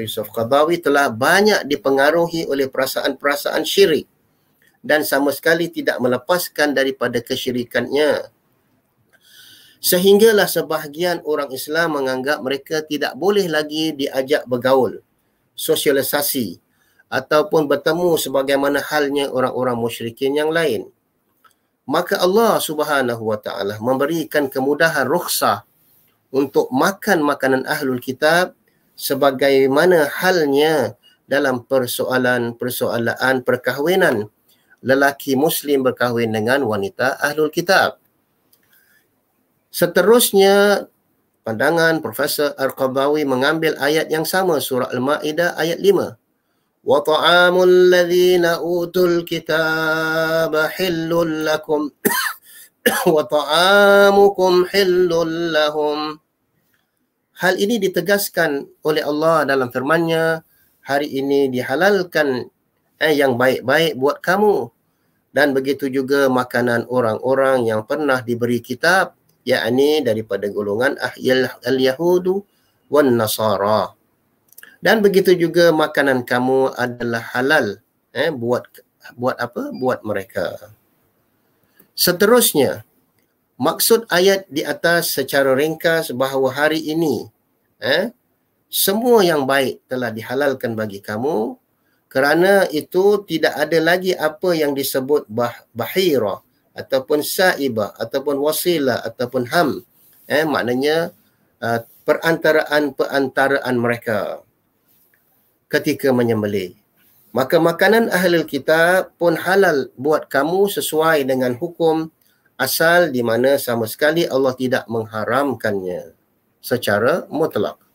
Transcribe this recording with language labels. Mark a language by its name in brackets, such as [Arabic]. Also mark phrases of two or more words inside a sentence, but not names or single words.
[Malay] Yusuf Qardawi, telah banyak dipengaruhi oleh perasaan-perasaan syirik dan sama sekali tidak melepaskan daripada kesyirikannya. Sehinggalah sebahagian orang Islam menganggap mereka tidak boleh lagi diajak bergaul, sosialisasi, ataupun bertemu sebagaimana halnya orang-orang musyrikin yang lain. Maka Allah [Arabic] سبحانه وتعالى [Malay] memberikan kemudahan rukhsah untuk makan makanan [Arabic] أهل الكتاب [Malay] sebagaimana halnya dalam persoalan perkahwinan lelaki Muslim berkahwin dengan wanita [Arabic] أهل الكتاب. [Malay] Seterusnya, pandangan Profesor Al-Qardawi mengambil ayat yang sama, surah Al-Ma'idah ayat 5. [Arabic] وَطَعَامُ الَّذِينَ أُوتُوا الْكِتَابَ حِلٌّ لَكُمْ وَطَعَامُكُمْ حِلٌّ لَهُمْ. [Malay] Hal ini ditegaskan oleh Allah dalam firman-Nya, hari ini dihalalkan yang baik-baik buat kamu, dan begitu juga makanan orang-orang yang pernah diberi kitab, yakni daripada golongan [Arabic] اليهود والنصارى. [Malay] Dan begitu juga makanan kamu adalah halal buat mereka. Seterusnya, maksud ayat di atas secara ringkas bahawa hari ini semua yang baik telah dihalalkan bagi kamu, kerana itu tidak ada lagi apa yang disebut bahira ataupun saibah ataupun wasila ataupun ham, maknanya perantaraan mereka ketika menyembelih. Maka makanan [Arabic] أهل الكتاب [Malay] pun halal buat kamu sesuai dengan hukum asal, di mana sama sekali Allah tidak mengharamkannya secara mutlak.